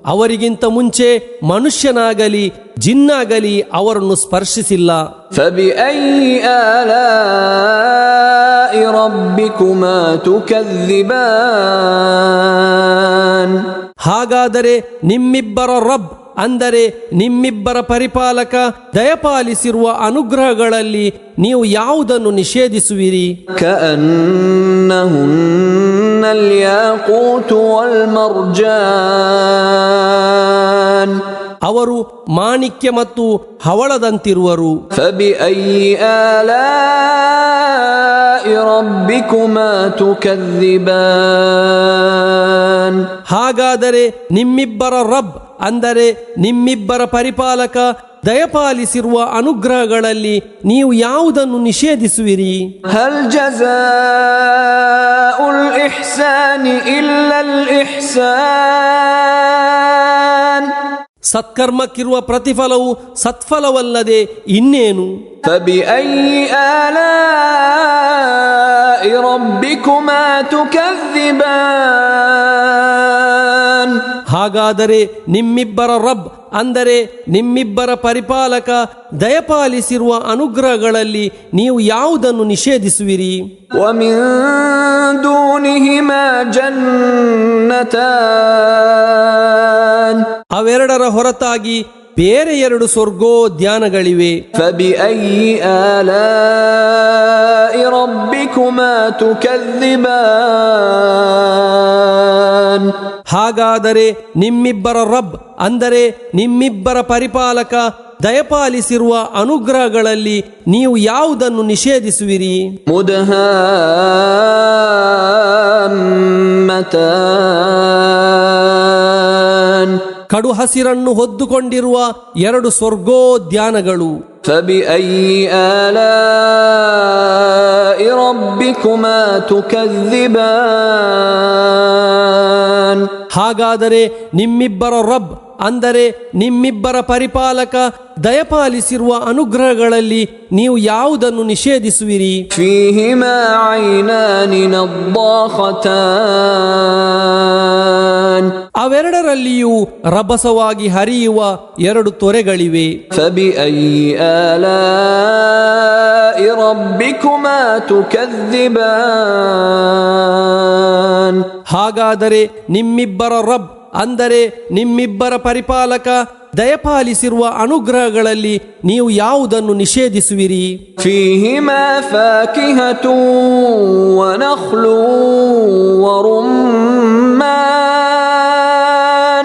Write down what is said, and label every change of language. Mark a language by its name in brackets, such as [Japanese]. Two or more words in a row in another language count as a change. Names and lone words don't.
[Kannada] ಅವರಿಗಿಂತ ಮುಂಚೆ ಮನುಷ್ಯನಾಗಲಿ ಜಿನ್ನಾಗಲಿ ಅವರನ್ನು ಸ್ಪರ್ಶಿಸಿಲ್ಲ. [Arabic] فبأي آلاء ربكما تكذبان [Kannada] ಹಾಗಾದರೆ ನಿಮ್ಮಿಬ್ಬರ ರಬ್ ಅಂದರೆ ನಿಮ್ಮಿಬ್ಬರ ಪರಿಪಾಲಕ ದಯಪಾಲಿಸಿರುವ ಅನುಗ್ರಹಗಳಲ್ಲಿ ನೀವು ಯಾವುದನ್ನು ನಿಷೇಧಿಸುವಿರಿ? [Arabic] كأنهن الياقوت والمرجان [Kannada] ಅವರು ಮಾಣಿಕ್ಯ ಮತ್ತು ಹವಳದಂತಿರುವರು. [Arabic] فبأي آلاء ربكما تكذبان [Kannada] ಹಾಗಾದರೆ ನಿಮ್ಮಿಬ್ಬರ ರಬ್ ಅಂದರೆ ನಿಮ್ಮಿಬ್ಬರ ಪರಿಪಾಲಕ ದಯಪಾಲಿಸಿರುವ ಅನುಗ್ರಹಗಳಲ್ಲಿ ನೀವು ಯಾವುದನ್ನು ನಿಷೇಧಿಸುವಿರಿ? [Arabic] هل جزاء الإحسان إلا الإحسان [Kannada] ಸತ್ಕರ್ಮಕ್ಕಿರುವ ಪ್ರತಿಫಲವು ಸತ್ಫಲವಲ್ಲದೆ ಇನ್ನೇನು? [Arabic] فبأي آلاء ربكما تكذبان [Kannada] ಹಾಗಾದರೆ ನಿಮ್ಮಿಬ್ಬರ ರಬ್ ಅಂದರೆ ನಿಮ್ಮಿಬ್ಬರ ಪರಿಪಾಲಕ ದಯಪಾಲಿಸಿರುವ ಅನುಗ್ರಹಗಳಲ್ಲಿ ನೀವು ಯಾವುದನ್ನು ನಿಷೇಧಿಸುವಿರಿ? [Arabic] ومن دونهما جنتان [Kannada] ಅವೆರಡರ ಹೊರತಾಗಿ ಬೇರೆ ಎರಡು ಸ್ವರ್ಗೋದ್ಯಾನಗಳಿವೆ. [Arabic] فبأي آلاء ربكما تكذبان [Kannada] ಹಾಗಾದರೆ ನಿಮ್ಮಿಬ್ಬರ ರಬ್ ಅಂದರೆ ನಿಮ್ಮಿಬ್ಬರ ಪರಿಪಾಲಕ ದಯಪಾಲಿಸಿರುವ ಅನುಗ್ರಹಗಳಲ್ಲಿ ನೀವು ಯಾವುದನ್ನು ನಿಷೇಧಿಸುವಿರಿ? [Arabic] مدهامتان [Kannada] ಕಡು ಹಸಿರನ್ನು ಹೊದ್ದುಕೊಂಡಿರುವ ಎರಡು ಸ್ವರ್ಗೋದ್ಯಾನಗಳು. [Arabic] فبأي آلاء ربكما تكذبان [Kannada] ಹಾಗಾದರೆ ನಿಮ್ಮಿಬ್ಬರ ರಬ್ ಅಂದರೆ ನಿಮ್ಮಿಬ್ಬರ ಪರಿಪಾಲಕ ದಯಪಾಲಿಸಿರುವ ಅನುಗ್ರಹಗಳಲ್ಲಿ ನೀವು ಯಾವುದನ್ನು ನಿಷೇಧಿಸುವಿರಿ? [Arabic] فيهما عينان نضاختان [Kannada] ಅವೆರಡರಲ್ಲಿಯೂ ರಭಸವಾಗಿ ಹರಿಯುವ ಎರಡು ತೊರೆಗಳಿವೆ. [Arabic] فبأي آلاء ربكما تكذبان [Kannada] ಹಾಗಾದರೆ ನಿಮ್ಮಿಬ್ಬರ ರಬ್ ಅಂದರೆ ನಿಮ್ಮಿಬ್ಬರ ಪರಿಪಾಲಕ ದಯಪಾಲಿಸಿರುವ ಅನುಗ್ರಹಗಳಲ್ಲಿ ನೀವು ಯಾವುದನ್ನು ನಿಷೇಧಿಸುವಿರಿ? [Arabic] فيهما فاكهة ونخل ورمان